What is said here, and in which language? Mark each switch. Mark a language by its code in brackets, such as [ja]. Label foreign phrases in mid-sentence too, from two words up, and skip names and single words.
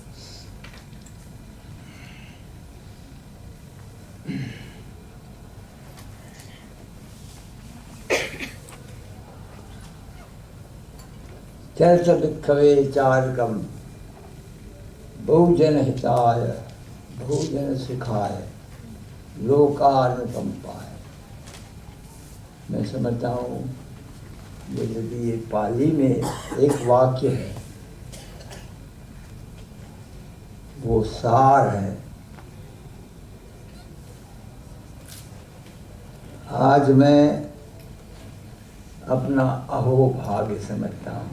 [pi] चरित भिक्खवे चारकम बहुजन हिताय बहुजन सुखाय लोकानुकंपाय। [hi] मैं समझता हूँ यदि ये पाली में एक वाक्य है वो सार है। आज मैं अपना अहोभाग्य समझता हूँ।